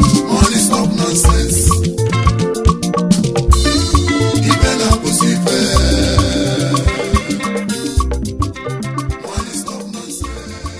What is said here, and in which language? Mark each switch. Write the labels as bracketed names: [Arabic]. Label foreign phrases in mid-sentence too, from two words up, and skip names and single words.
[Nigerian Pidgin] Money stop nonsense. [Igbo] Ife na-akwụsị ife. [Nigerian Pidgin] Money stop nonsense.